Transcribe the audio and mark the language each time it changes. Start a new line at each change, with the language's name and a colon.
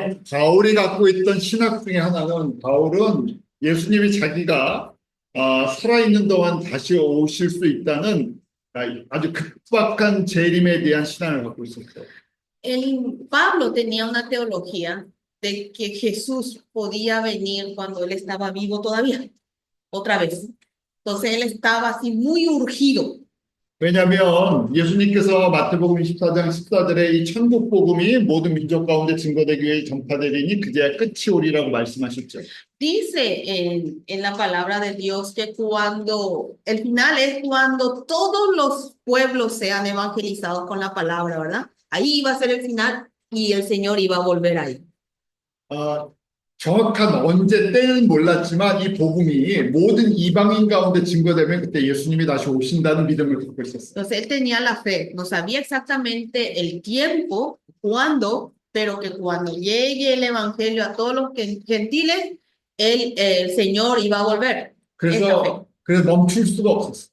Korean: 바울이 갖고 있던 신학 중에 하나는 바울은 예수님이 자기가 살아있는 동안 다시 오실 수 있다는 아주 급박한 재림에 대한 신앙을 갖고 있었어요.
Spanish: Pablo tenía una teología de que Jesús podía venir cuando él estaba vivo todavía, otra vez. Entonces él estaba así muy urgido.
Korean: 왜냐하면 예수님께서 마태복음 24장 14절에 이 천국 복음이 모든 민족 가운데 증거되기 위해 전파되리니 그제야 끝이 오리라고 말씀하셨죠.
Spanish: Dice en la palabra de Dios que el final es cuando todos los pueblos sean evangelizados con la palabra, ¿verdad? Ahí iba a ser el final y el Señor iba a volver ahí.
Korean: 정확한 언제 때는 몰랐지만 이 복음이 모든 이방인 가운데 증거되면 그때 예수님이 다시 오신다는 믿음을 갖고 있었어요.
Spanish: Entonces él tenía la fe, no sabía exactamente el tiempo, cuándo, pero que cuando llegue el evangelio a todos los gentiles, el Señor iba a volver.
Korean: 그래서 멈출 수가 없었어요.